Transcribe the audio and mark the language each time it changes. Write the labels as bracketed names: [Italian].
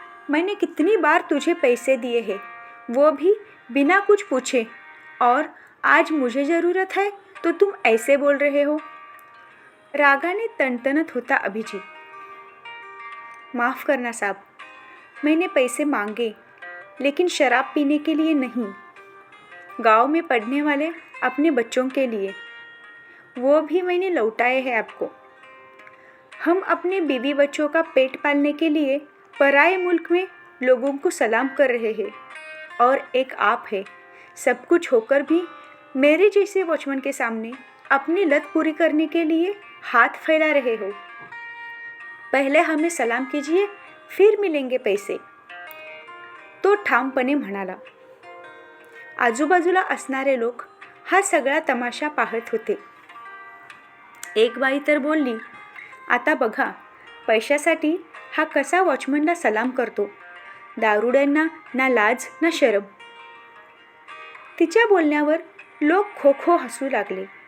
[Hindi] मैंने कितनी बार तुझे पैसे दिए हैं, वो भी बिना कुछ पूछे, और आज मुझे ज़रूरत है तो तुम ऐसे बोल रहे हो. [Marathi] रागाने तणतणत होता अभिजीत. [Hindi] माफ़ करना साहब, मैंने पैसे मांगे, लेकिन शराब पीने के लिए नहीं, गांव में पढ़ने वाले अपने बच्चों के लिए, वो भी मैंने लौटाए हैं आपको. हम अपने बीवी बच्चों का पेट पालने के लिए पराए मुल्क में लोगों को सलाम कर रहे हैं, और एक आप है, सब कुछ होकर भी मेरे जैसे वॉचमैन के सामने अपनी लत पूरी करने के लिए हाथ फैला रहे हो. पहले हमें सलाम कीजिए, फिर मिलेंगे पैसे. [Marathi] तो ठामपणे म्हणाला. आजूबाजूला असणारे लोक हा सगळा तमाशा पाहत होते. एक बाई तर बोलली, आता बघा, पैशासाठी हा कसा वॉचमनला सलाम करतो. दारुड्यांना ना लाज ना शरम. तिच्या बोलण्यावर लोक खो खो हसू लागले.